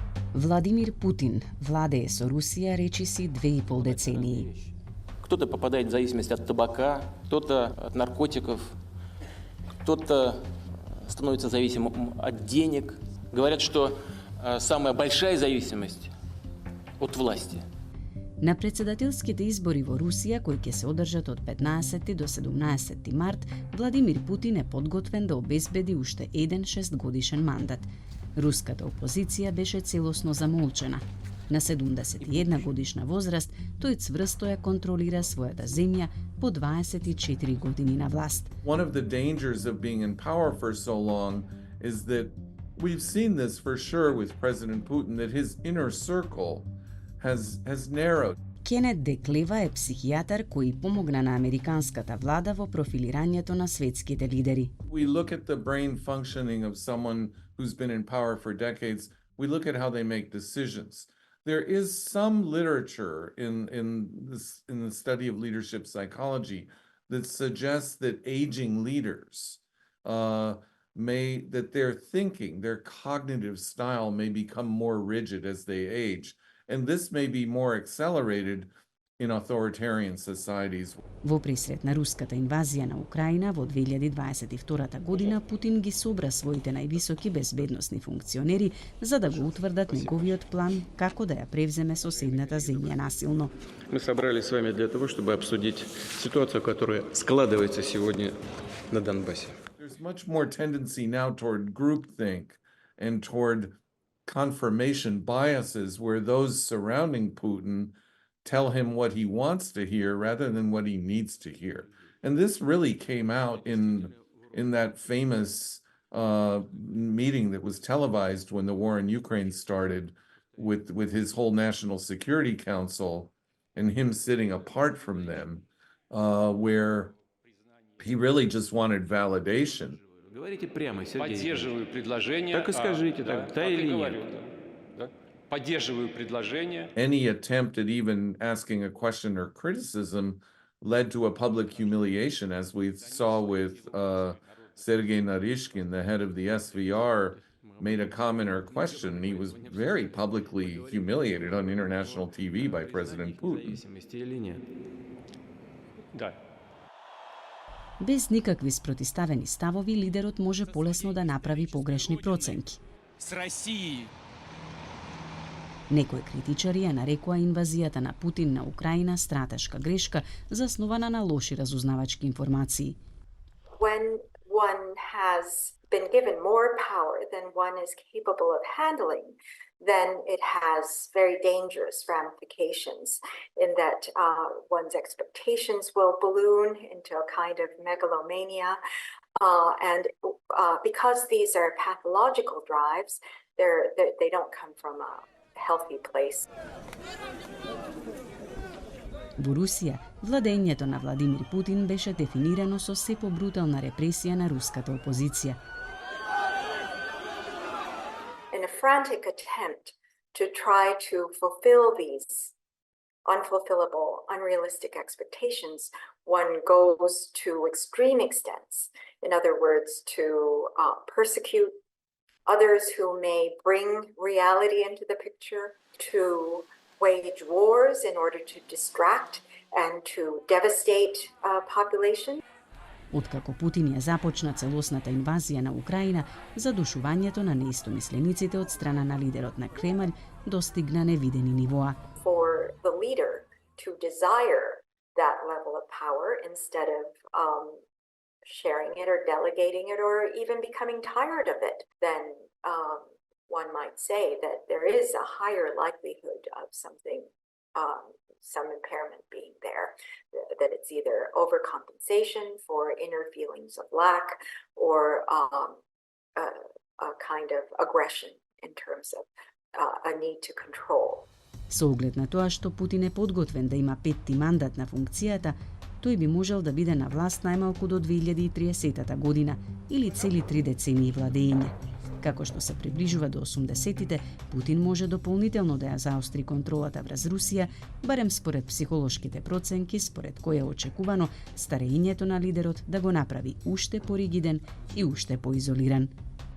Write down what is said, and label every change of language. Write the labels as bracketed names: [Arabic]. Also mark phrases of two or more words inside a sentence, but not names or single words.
[Macedonian] Владимир Путин владее со Русија речиси 2,5 децении. [Russian] Кто-то попадает в зависимость от табака, кто-то от наркотиков, кто-то становится зависимым от денег. Говорят, что самая большая зависимость от власти. [Macedonian] На председателските избори во Русија, кои ќе се одржат од 15 до 17 март, Владимир Путин е подготвен да обезбеди уште еден шестгодишен мандат. Руската опозиција беше целосно замолчена. На 71 годишна возраст, тој цврсто ја контролира својата земја по 24 години на власт. [English] One of the dangers of being in power for so long is that we've seen this for sure with President Putin, that his inner circle has narrowed. [Macedonian] Кенет Деклева е психијатар кој помогна на американската влада во профилирањето на светските лидери. [English] We look at the brain functioning of someone who's been in power for decades. We look at how they make decisions. There is some literature in the study of leadership psychology that suggests that aging leaders that their thinking, their cognitive style may become more rigid as they age. And this may be more accelerated in authoritarian societies. [Macedonian] Во пресрет на руската инвазија на Украина во 2022 година, Путин ги собра своите највисоки безбедносни функционери за да го утврдат неговиот план како да ја превземе соседната земја насилно. [Russian] Мы собрались с вами для того, чтобы обсудить ситуацию, которая складывается сегодня на Донбассе. [English] There's much more tendency now toward groupthink and toward confirmation biases where those surrounding Putin tell him what he wants to hear rather than what he needs to hear. And this really came out in that famous meeting that was televised when the war in Ukraine started with his whole National Security Council and him sitting apart from them, where he really just wanted validation. [Russian] Говорите прямо, Сергей. Поддерживаю предложение. Так и скажите, да или нет. Поддерживаю предложение. [English] Any attempt at even asking a question or criticism led to a public humiliation, as we saw with Sergei Narishkin, the head of the SVR, made a comment or a question, and he was very publicly humiliated on international TV by President Putin. [Russian] Да. [Macedonian] Без никакви спротиставени ставови, лидерот може полесно да направи погрешни проценки. [Russian] С Россией. [Macedonian] Некои критичари ја нарекоа инвазијата на Путин на Украина стратешка грешка, заснувана на лоши разузнавачки информации. [English] When one has been given more power than one is capable of handling, then it has very dangerous ramifications in that one's expectations will balloon into a kind of megalomania. And because these are pathological drives, they don't come from a healthy place. [Macedonian] Во Русија, владењето на Владимир Путин беше дефинирано со се побрутална репресија на руската опозиција. [English] In a frantic attempt to try to fulfill these unfulfillable, unrealistic expectations, one goes to extreme extents. In other words, to persecute others who may bring reality into the picture, to wage wars in order to distract and to devastate population. [Macedonian] Откако Путин ја започна целосната инвазија на Украина, задушувањето на неистомислениците од страна на лидерот на Кремљ достигна невидени нивоа. [English] For the leader to desire that level of power instead of sharing it or delegating it or even becoming tired of it, then one might say that there is a higher likelihood of something, some impairment being there, that it's either overcompensation for inner feelings of lack or a kind of aggression in terms of a need to control. [Macedonian] Со оглед на тоа што Путин е подготвен да има петти мандат на функцијата, тој би можел да биде на власт најмалку до 2030 година или цели 3 децении владеење. Како што се приближува до 80-тите, Путин може дополнително да ја заостри контролата врз Русија, барем според психолошките проценки, според кои е очекувано старењето на лидерот да го направи уште поригиден и уште поизолиран.